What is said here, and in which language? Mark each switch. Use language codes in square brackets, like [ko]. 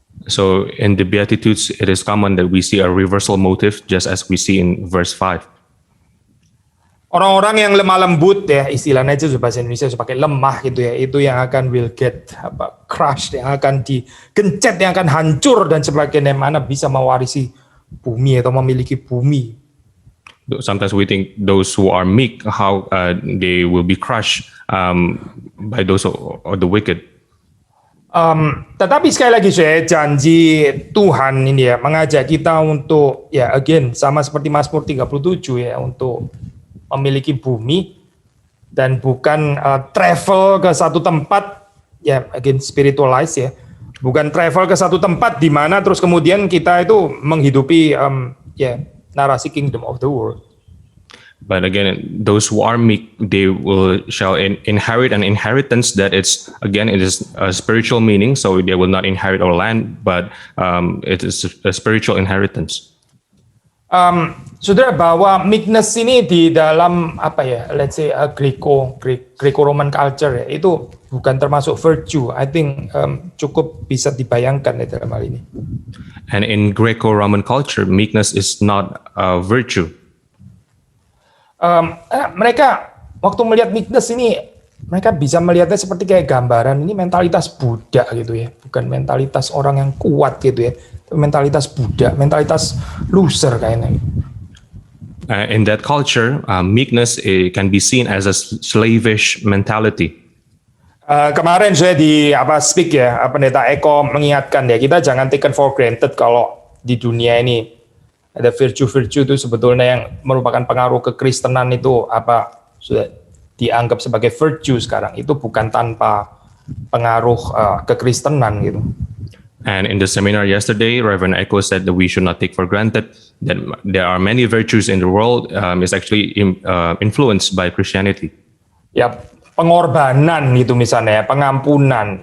[en] So in the Beatitudes, it is common that we see a reversal motive, just as we see in verse 5. [id] Orang-orang yang lemah lembut ya, istilahnya aja bahasa Indonesia pakai lemah gitu ya, itu yang akan [en] will get crushed, [id] yang akan digencet, yang akan hancur dan sebagainya, mana bisa mewarisi bumi atau memiliki bumi. [en] Sometimes we think those who are meek, how they will be crushed by those or the wicked. [id] Tetapi sekali lagi saya janji Tuhan ini ya mengajak kita untuk ya again sama seperti Mazmur 37 ya, untuk memiliki bumi dan bukan travel ke satu tempat ya, again spiritualize ya, bukan travel ke satu tempat di mana terus kemudian kita itu menghidupi ya narasi [en] kingdom of the world. But again, those who are meek, they shall inherit an inheritance that it is a spiritual meaning. So they will not inherit our land, but it is a spiritual inheritance. [id] Saudara, bahwa meekness ini di dalam apa ya, [en] let's say Greco-Roman culture [id] ya, itu bukan termasuk virtue. [en] I think [id] cukup bisa dibayangkan ya dalam hal ini. [en] And in Greco-Roman culture, meekness is not a virtue. [id] Mereka waktu melihat meekness ini, mereka bisa melihatnya seperti kayak gambaran ini mentalitas Buddha gitu ya, bukan mentalitas orang yang kuat gitu ya, mentalitas Buddha, mentalitas loser kayaknya. [en] In that culture, meekness can be seen as a slavish mentality. [id] Kemarin saya di speak ya, Pendeta Eko mengingatkan ya, kita jangan [en] taken for granted [id] kalau di dunia ini ada virtue-virtue itu sebetulnya yang merupakan pengaruh kekristenan itu sudah dianggap sebagai virtue sekarang, itu bukan tanpa pengaruh kekristenan gitu. [en] And in the seminar yesterday, Reverend Eko said that we should not take for granted that there are many virtues in the world is actually influenced by Christianity. [id] Ya, pengorbanan itu misalnya, pengampunan.